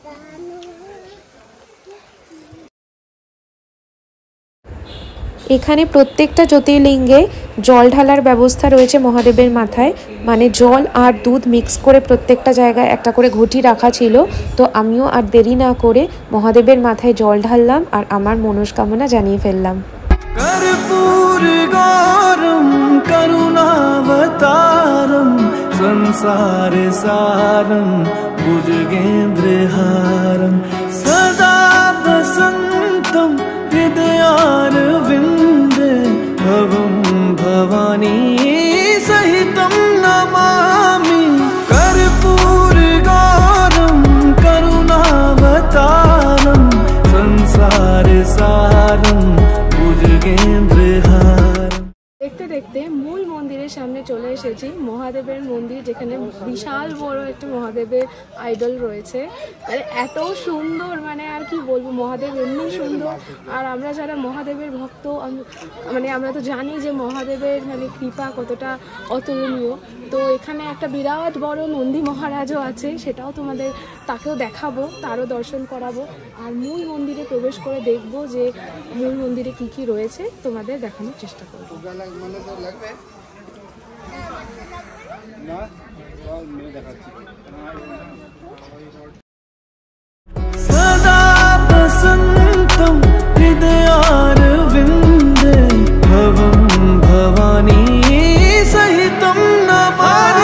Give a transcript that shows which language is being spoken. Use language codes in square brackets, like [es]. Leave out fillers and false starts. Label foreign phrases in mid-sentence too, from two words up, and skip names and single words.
[bn] এখানে প্রত্যেকটা জ্যোতির্লিঙ্গে জল ঢালার ব্যবস্থা রয়েছে মহাদেবের মাথায়, মানে জল আর দুধ মিক্স করে প্রত্যেকটা জায়গায় একটা করে ঘটি রাখা ছিল। তো আমিও আর দেরি না করে মহাদেবের মাথায় জল ঢাললাম আর আমার মনস্কামনা জানিয়ে ফেললাম। [sa] कर्पूर गौरम करुणावतारम संसार सारम भुजगेन्द्रहारम सदा वसंतम हृदयारविंदे भवम भवानी सहितम नमामि। कर्पूर गौरम करुणावतारम संसार सारम। [bn] দেখতে দেখতে মূল মন্দিরের সামনে চলে এসেছি মহাদেবের মন্দির, যেখানে বিশাল বড় একটা মহাদেবের আইডল রয়েছে। মানে এত সুন্দর, মানে আর কি বলবো, মহাদেব এমনি সুন্দর। আর আমরা যারা মহাদেবের ভক্ত, মানে আমরা তো জানি যে মহাদেবের মানে কৃপা কতটা অতুলনীয়। তো এখানে একটা বিরাট বড় নন্দী মহারাজও আছে, সেটাও তোমাদের তাকেও দেখাবো, তারও দর্শন করাবো। আর মূল মন্দিরে প্রবেশ করে দেখবো যে মূল মন্দিরে কি কি রয়েছে, তোমাদের দেখানোর চেষ্টা করবো। [sa] सदा बसन्तं हृदयारविन्दे भवं भवानी सहितं नमामि।